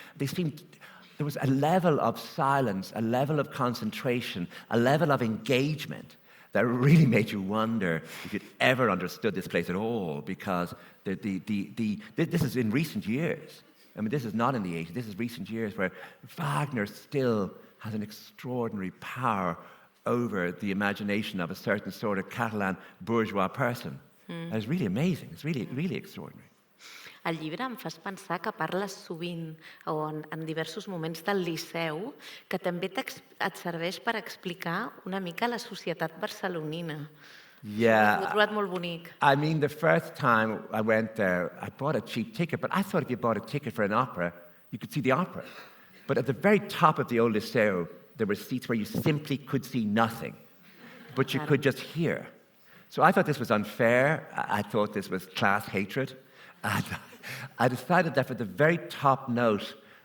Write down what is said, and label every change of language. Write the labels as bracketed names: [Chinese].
[English] There was a level of silence, a level of concentration, a level of engagement that really made you wonder if you'd ever understood this place at all, because this is in recent years. I mean, this is not in the 80s. This is recent years where Wagner still has an extraordinary power over the imagination of a certain sort of Catalan bourgeois person. It's really amazing. It's really, really extraordinary. [Catalan] Al llibre em fas pensar que parles sovint, o en diversos moments, del Liceu, que també et serveix per explicar una mica la societat barcelonina. [English] Yeah. [Catalan] Ho he trobat molt bonic. [English] I mean, the first time I went there, I bought a cheap ticket, but I thought if you bought a ticket for an opera, you could see the opera. But at the very top of the old Liceu, there were seats where you simply could see nothing, but you could just hear. So I thought this was unfair. I thought this was class hatred. And I decided that for the very top note,